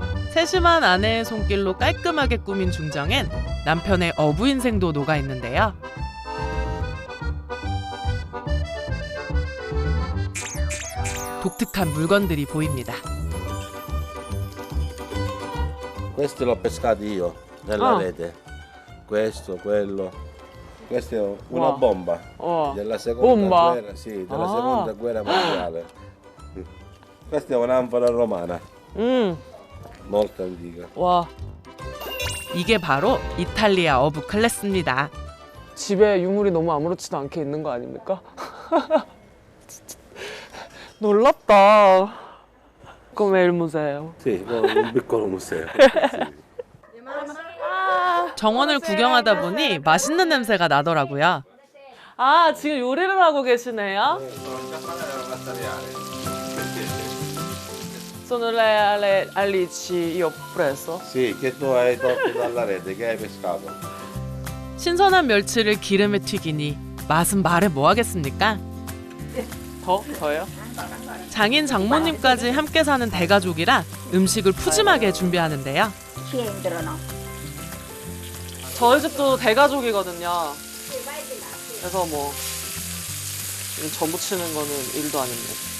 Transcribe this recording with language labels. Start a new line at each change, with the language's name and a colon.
Korean: 세심한 아내의 손길로 깔끔하게 꾸민 중정엔 남편의 어부 인생도 녹아 있는데요. 독특한 물건들이 보입니다.
Italian: Questi l'ho pescati io nella rete. Questo, quello. Questa è una Wow. bomba
Korean: 와.
Italian: della seconda Bomba? guerra, sì, della seconda guerra mondiale. Questa è un'anfora romana, molto antica.
Korean: 와. 이게 바로 이탈리아 어부 클래스입니다. 집에 유물이 너무 아무렇지도 않게 있는 거 아닙니까? 진짜 놀랍다.
Italian: Come il museo. Sì, un piccolo museo.
Korean: 정원을 구경하다 보니 맛있는 냄새가 나더라고요. 아, 지금 요리를 하고 계시네요?
Italian: Sono le alici io ho preso. Sì, che tu hai tolto dalla rete, che hai pescato.
Korean: 신선한 멸치를 기름에 튀기니 맛은 말해 뭐하겠습니까? 더요? 장인 장모님까지 함께 사는 대가족이라 음식을 푸짐하게 준비하는데요. 저희 집도 대가족이거든요. 그래서 뭐 전부 치는 거는 일도 아닙니다.